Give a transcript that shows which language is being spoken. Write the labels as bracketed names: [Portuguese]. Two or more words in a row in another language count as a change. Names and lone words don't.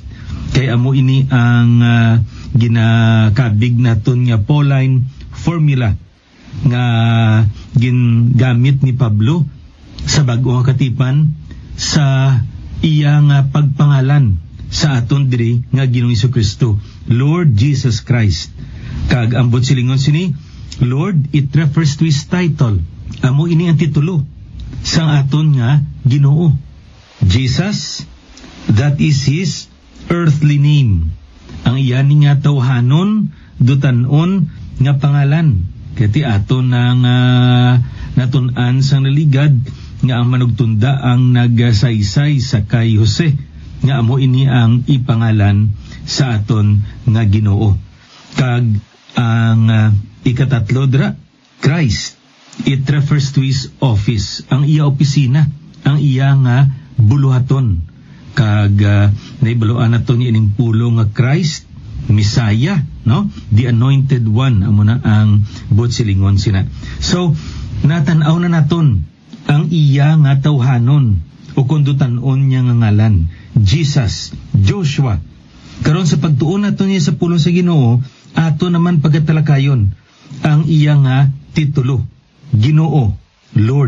[Hiligaynon] Kay amo ini ang ginakabig naton nga Pauline formula nga gingamit ni Pablo sa bag-o nga katipan sa iya nga pagpangalan sa aton diri nga Ginoong Jesu-Kristo, Lord Jesus Christ. Kag ambot silingon sini, [English] Lord, it refers to his title. [Hiligaynon] Amo ini ang titulo sang aton nga Ginoo. [English] Jesus, that is his earthly name. [Hiligaynon] Ang iyan nga tawhanon, dutanon nga pangalan. Kati aton nang natun-an sang naligad nga ang manugtunda ang nagasaysay sa kay Jose nga amo ini ang ipangalan sa aton nga Ginoo. Kag ang ikatatlo dra, [English] Christ, it refers to his office, [Hiligaynon] ang iya opisina, ang iya nga buluhaton. Kag naibaluan naton ni ining pulong nga Christ, Messiah, no? [English] The anointed one, [Hiligaynon] amo na ang butsilingon sina. So natanaw na naton ang iya nga tawhanon o kundutanon niya nga ngalan, Jesus, Joshua. Karon sa pagtuon naton niya sa pulong sa Ginoo, ato naman pagatalakayon ang iya nga titulo, Ginoo, Lord.